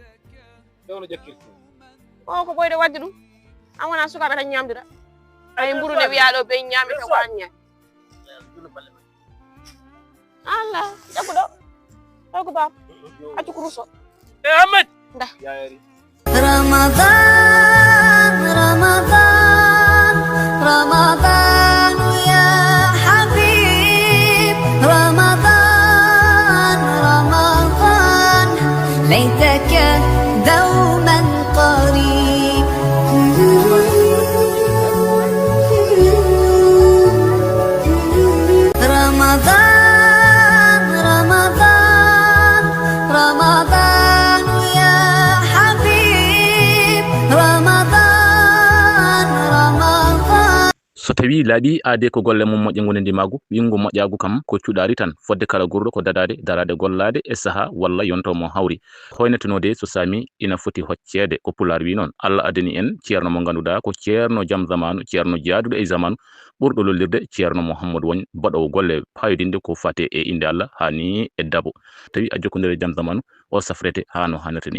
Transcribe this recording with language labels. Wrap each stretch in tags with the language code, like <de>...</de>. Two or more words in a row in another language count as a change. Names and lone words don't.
<ff>fewno jakkirti o ko ɓoyde wadde ɗum an wona sukaɓe tan ñamdira ay mburude wiya ɗo ɓe ñaami to ko an ñaami Allah jagguɗo ɗo ko baba accu ko russo e Ahmed nda yayari</ff> <ar>رمضان يا حبيب رمضان ليتك دوما قريب رمضان يا حبيب</ar> <ff>so tawi laaɓi aade ko golle mum moƴƴe gonandi maagu wingo moƴƴagu kam ko cuɗari tan fodde kala gurɗo ko dadade darade gollade e saaha walla yonto mo hawri hoynetenode so sami ina foti hoccede ko pular wi noon Allah adani en ceerno mo ganduɗa ko ceerno jaam zamanu ceerno jaaduɗo e zamanu ɓurɗo lollirde ceerno Mouhamadou Wagne baɗowo golle payodinde ko fate e inde Allah hani e dabo tawi a jokkodire jaam zamanu o safrete hano hannirta ni</ff>